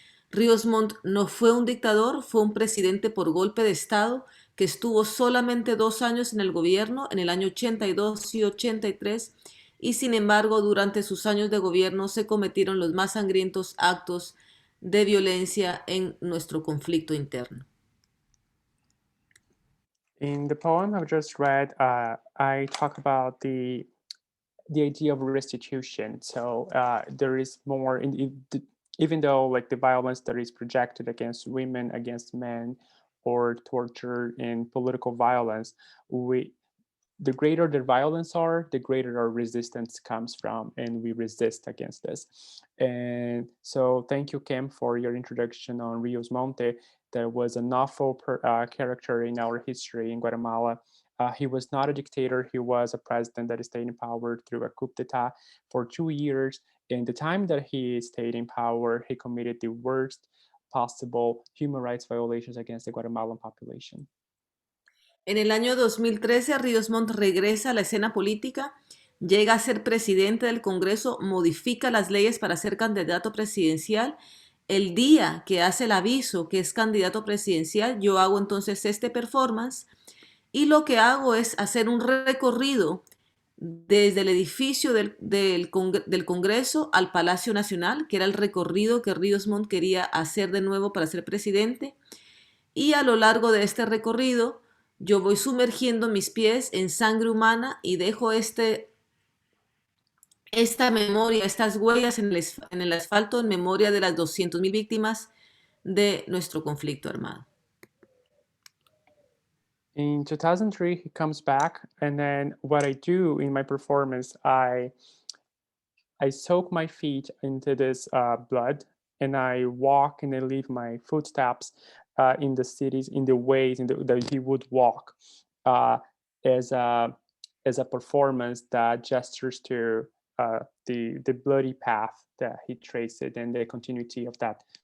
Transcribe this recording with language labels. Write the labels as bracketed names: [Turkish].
[Spanish] Ríos Montt no fue un dictador, fue un presidente por golpe de Estado que estuvo solamente 2 años en el gobierno, en el año 82 y 83, y sin embargo durante sus años de gobierno se cometieron los más sangrientos actos de violencia en nuestro conflicto interno. [English] In the poem I've just read, I talk about the idea of restitution. So there is more, even though like the violence that is projected against women, against men, or torture and political violence, the greater the violence are, the greater our resistance comes from, and we resist against this. And so thank you, Kim, for your introduction on Ríos Montt. That was an awful character in our history in Guatemala. He was not a dictator. He was a president that stayed in power through a coup d'etat for 2 years. In the time that he stayed in power, he committed the worst possible human rights violations against the Guatemalan population. [Spanish] En el año 2013, Ríos Montt regresa a la escena política, llega a ser presidente del Congreso, modifica las leyes para ser candidato presidencial. El día que hace el aviso que es candidato presidencial, yo hago entonces este performance y lo que hago es hacer un recorrido desde el edificio del Congreso al Palacio Nacional, que era el recorrido que Ríos Montt quería hacer de nuevo para ser presidente. Y a lo largo de este recorrido, yo voy sumergiendo mis pies en sangre humana y dejo esta memoria, estas huellas en el asfalto en memoria de las 200,000 víctimas de nuestro conflicto armado. [English] In 2003, he comes back, and then what I do in my performance, I soak my feet into this blood, and I walk and I leave my footsteps in the cities, in the ways that he would walk, as a performance that gestures to the bloody path that he traced and the continuity of that